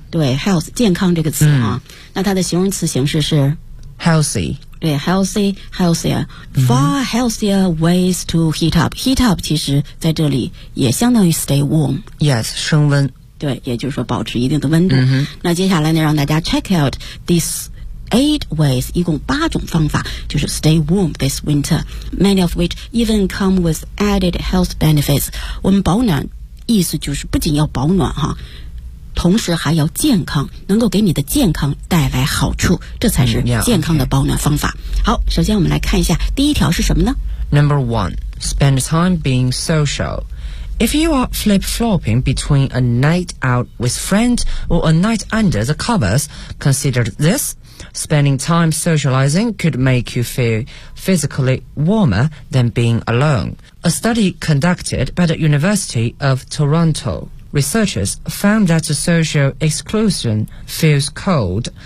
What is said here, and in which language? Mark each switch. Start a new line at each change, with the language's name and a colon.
Chinese: 对 ，health 健康这个词啊，那它的形容词形式是
English: healthy。对 ，healthier far healthier ways to heat up。
Chinese: heat up 其实在这里也相当于 stay warm。 Yes， 升温。对，也就是说保持一定的温度。那接下来呢，让大家 check out this。
English: 8 ways, 一共八种方法就是 stay warm this winter, many of which even come with added health benefits.
Chinese: 我们保暖意思就是不仅要保暖哈，同时还要健康，能够给你的健康带来好处，这才是健康的保暖方法。好，首先我们来看一下第一条是什么呢？
English: Number 1, spend time being social. If you are flip-flopping between a night out with friends or a night under the covers, consider this Spending time socializing could make you feel physically warmer than being alone. A study conducted by the University of Toronto, researchers found that the social exclusion feels cold.